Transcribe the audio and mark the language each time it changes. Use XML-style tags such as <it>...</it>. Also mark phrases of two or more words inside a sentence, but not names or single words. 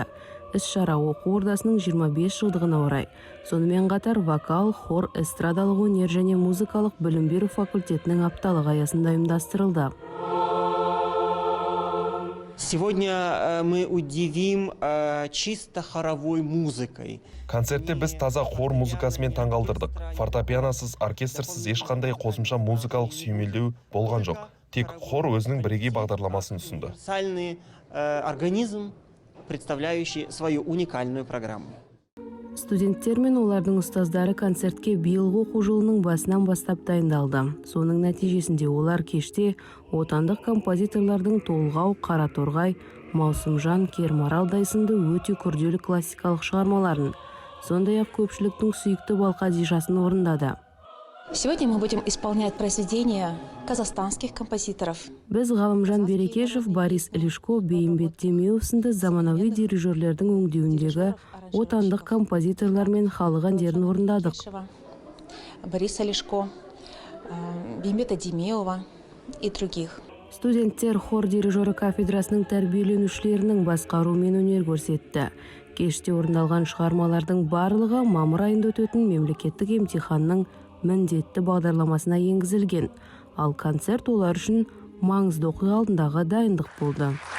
<kk>Іс-шара оқу ордасының 25 жылдығына орай. Сонымен қатар вокал, хор, эстрадалық өнер және музыкалық білім беру факультетінің апталығы аясында ұйымдастырылды.</kk> <ru>Сегодня мы удивим чисто хоровой музыкой.</ru> <kk>Концертте біз таза хор музыкасымен таңғалдырдық. Фортепианосыз, оркестрсіз ешқандай қосымша музыкалық сүйемелдеу болған жоқ. Тек хор өзінің бірегей бағдарламасын ұсынды.</kk> <ru>Универсальный организм, представляющий свою уникальную программу.</ru> <kk>Студенттер мен олардың ұстаздары концертке биылғы оқу жылының басынан бастап дайындалды. Соның нәтижесінде олар кеште отандық композиторлардың Толғау, Қараторғай, Маусымжан, Кермаралдай сынды өте күрделі классикалық шығармаларын, сондай-ақ көпшіліктің сүйікті балқадишасын орындады.</kk> <ru>Сегодня мы будем исполнять произведения казахстанских композиторов.</ru> <kk>Біз Ғалымжан Берекешев, Борис Лешко, Бейімбет Демеуов сынды заманауи дирижерлердің өңдеуіндегі отандық композиторлар мен халық әндерін орындадық.</kk> <ru>Бориса Лешко, Бейімбета Демеуова и других.</ru> <kk>Студенттер хор дирижері кафедрасының тәрбиеленушілерінің басқаруымен өнер көрсетті. Кеште орындалған шығармалардың барлығы мамыр айында өтетін мемлекеттік емтиханның міндетті бағдарламасына енгізілген. Ал концерт олар үшін маңызды оқиға алдындағы дайындық болды.</kk>